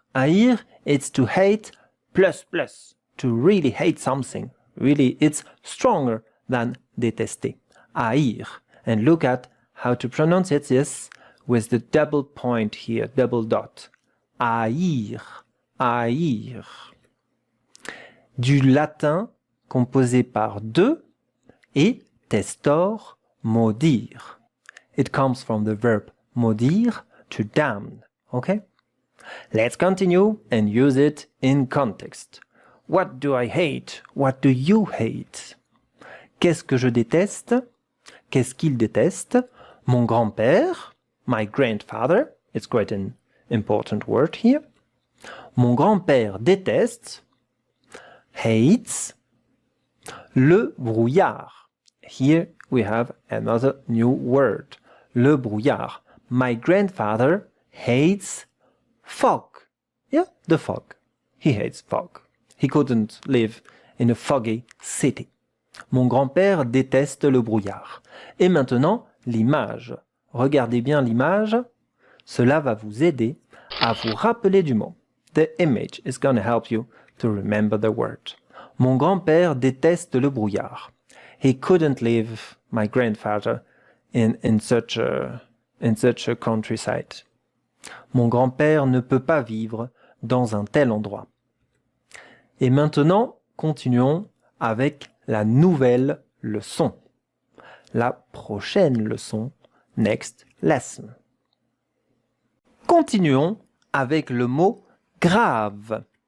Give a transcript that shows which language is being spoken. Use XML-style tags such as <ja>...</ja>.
<en>Haïr, it's to hate plus plus. To really hate something. Really, it's stronger than détester. Haïr. And look at how to pronounce it, yes, with the double point here, double dot.</en> <fr>Haïr. Haïr. Du latin composé par deux et testor, maudire.</fr> <en>It comes from the verb maudire, to damn. Okay? Let's continue and use it in context. What do I hate? What do you hate?</en> <fr>Qu'est-ce que je déteste? Qu'est-ce qu'il déteste? Mon grand-père,</fr> <en>my grandfather. It's quite an important word here.</en> <fr>Mon grand-père déteste,</fr> <en>hates,</en> <fr>le brouillard.</fr> <en>Here we have another new word.</en> <fr>Le brouillard.</fr> <en>My grandfather hates fog. Yeah, the fog. He hates fog. He couldn't live in a foggy city.</en> <fr>Mon grand-père déteste le brouillard. Et maintenant, l'image. Regardez bien l'image. Cela va vous aider à vous rappeler du mot.</fr> <en>The image is going to help you to remember the word.</en> <fr>Mon grand-père déteste le brouillard.</fr> <en>He couldn't live, my grandfather, in such a countryside.</en> <fr>Mon grand-père ne peut pas vivre dans un tel endroit. Et maintenant, continuons avec la nouvelle leçon. La prochaine leçon.</fr> <en>Next lesson.</en> <fr>Continuons avec le mot grave.</fr>